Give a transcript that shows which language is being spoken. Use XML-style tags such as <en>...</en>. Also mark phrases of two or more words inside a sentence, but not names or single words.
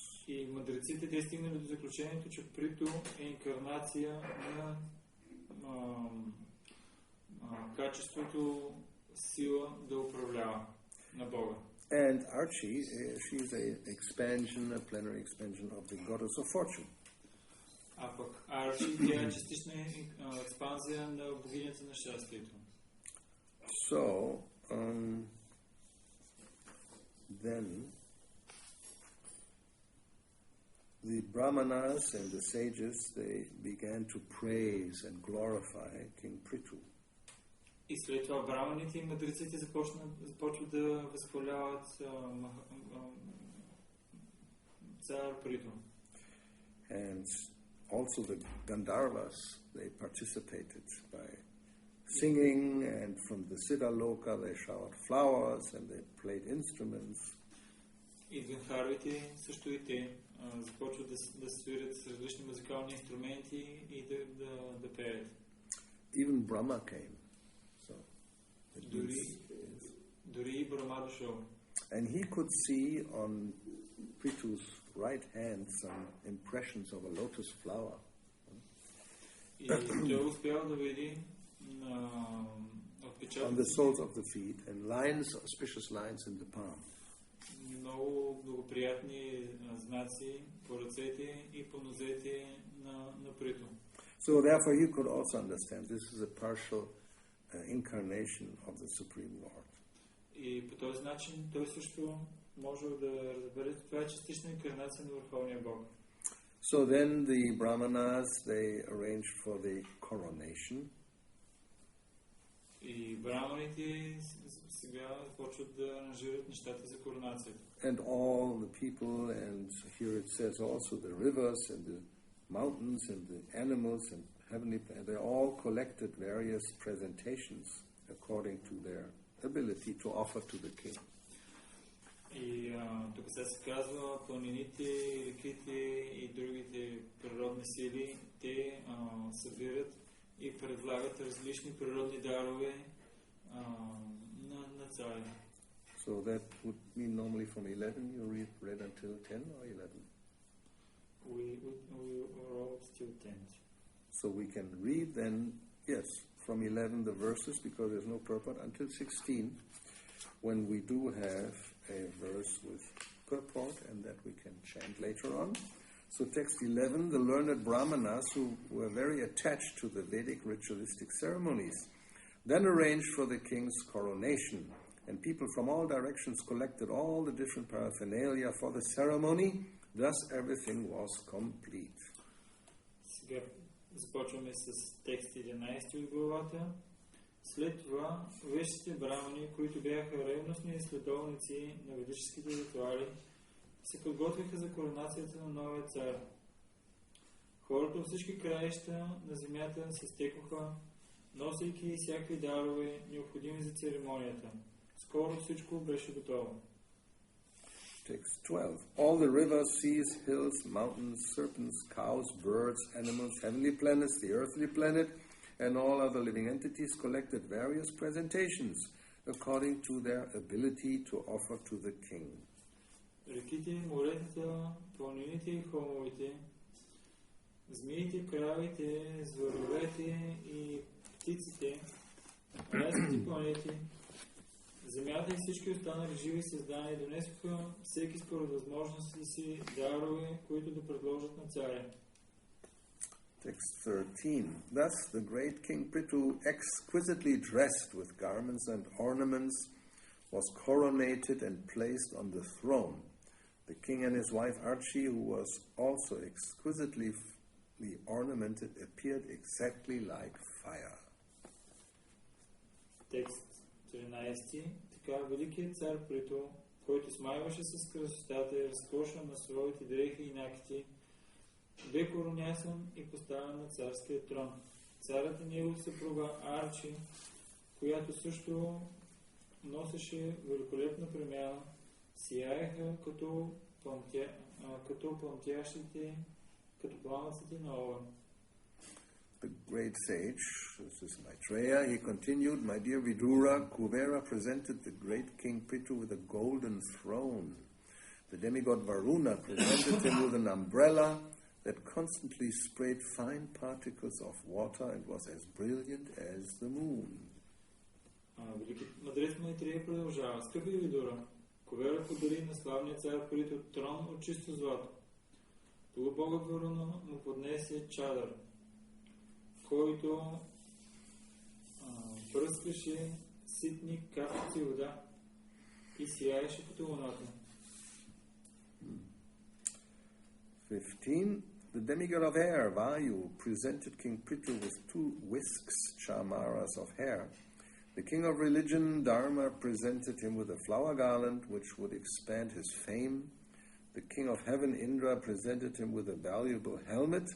<bg>И мъдреците те стигнали до заключението, че Приту е инкарнация на качеството сила да управлява на Бога.</bg> <en>And Archie, she's an expansion, a plenary expansion of the goddess of fortune.</en> <bg>А пък Арчи, тя е частична експанзия на богинята на щастието.</bg> <en>So, then the Brahmanas and the sages, they began to praise and glorify King Prithu.</en> <bg>И след това браманите и мъдреците започват да възхваляват цар Приту.</bg> <en>And also the Gandharvas, they participated by singing, and from the Siddhaloka they showered flowers and they played instruments.</en> <bg>И Гандхарвите също и те започват да свирят с различни музикални инструменти и да пеят.</bg> <en>Even Brahma came. So</en> <bg>дори и Брахма дошъл.</bg> <en>And he could see on Prithu's right hand some impressions of a lotus flower.</en> <bg>И той успял да види</bg> <en>on the soles of the feet and lines, auspicious lines in the palm.</en> <bg>Много благоприятни знаци по ръцете и по нозете на Приту.</bg> <en>So therefore you could also understand this is a partial incarnation of the Supreme Lord.</en> <bg>И по този начин той също може да разбере, че това е частична инкарнация на Върховния Бог.</bg> <en>So then the Brahmanas, they arranged for the coronation.</en> <bg>И браманите сега почват да аранжират нещата за коронацията.</bg> <en>And all the people, and here it says also the rivers and the mountains and the animals and heavenly planets, they all collected various presentations according to their ability to offer to the king.</en> <bg>И тук се казва, планините, реките и другите природни сили, те събират и предлагат различни природни дарове на царя.</bg> <en>So that would mean normally from 11 you read until 10 or 11? We wrote till 10. So we can read then, yes, from 11 the verses because there's no purport until 16 when we do have a verse with purport and that we can chant later on. So text 11, the learned Brahmanas who were very attached to the Vedic ritualistic ceremonies then arranged for the king's coronation, and people from all directions collected all the different paraphernalia for the ceremony. Thus everything was complete.</en> <bg>Сега започваме с текст 11 от главата. След това вещите брамани, които бяха ревностни следовници на ведическите ритуали, се подготвиха за коронацията на новия цар. Хората от всички краища на земята се стекоха, носейки всякакви дарове, необходими за церемонията. Скоро всичко беше готово.</bg> <en>Text 12. All the rivers, seas, hills, mountains, serpents, cows, birds, animals, heavenly planets, the earthly planet, and all other living entities collected various presentations according to their ability to offer to the king.</en> <bg>Реките, моретата, планините и холмовете, змиите, кравите, зверовете и птиците, райските планети, земята и всички останали живи създания донесоха всеки според възможности си дарове, които да предложат на царя.</bg> <en>Text 13. Thus the great King Prithu, exquisitely dressed with garments and ornaments, was coronated and placed on the throne. The king and his wife Archie, who was also exquisitely ornamented, appeared exactly like fire.</en> <bg>Текст 13. Така великият цар Приту, който смайваше с красотата и разкоша на своите дрехи и накити, бе коронясан и поставен на царския трон. Царът и негов съпруга Арчи, която също носеше великолепна премяна, сияеха като пламъците на огън.</bg> <en>The great sage, this is Maitreya, he continued, my dear Vidura, Kuvera presented the great King Prithu with a golden throne. The demigod Varuna presented him with an umbrella that constantly sprayed fine particles of water and was as brilliant as the moon.</en> <bg>Великият Майтрея продължава. Скъпи Видура, Кувера подари на славния цар Приту трон от чисто злато. Полубогът Варуна му поднесе чадър, който пръскаше ситни капчици вода и сияеше като луната.</bg> <en>15. The demigod of air, Vayu, presented King Prithu with 2 whisks, chamaras of hair. The king of religion, Dharma, presented him with a flower garland which would expand his fame. The king of heaven, Indra, presented him with a valuable helmet.</en>